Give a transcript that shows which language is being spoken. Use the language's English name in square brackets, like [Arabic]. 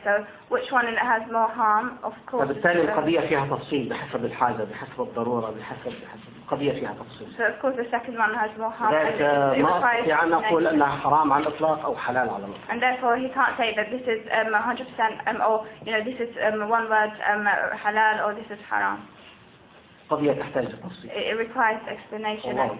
[English] So which one has more harm? Of course. [Arabic] فبالتالي القضية فيها تفصيل بحسب الحاجة بحسب الضرورة بحسب القضية فيها تفصيل. [English] So of course the second one has more harm. [Arabic] لذلك ما أستطيع أن أقول أنها حرام على الإطلاق أو حلال على الإطلاق. [English] And therefore he can't say that this is 100% or you know this is one word halal or this is haram. [Arabic] قضية تحتاج تفصيل. [English] It requires explanation.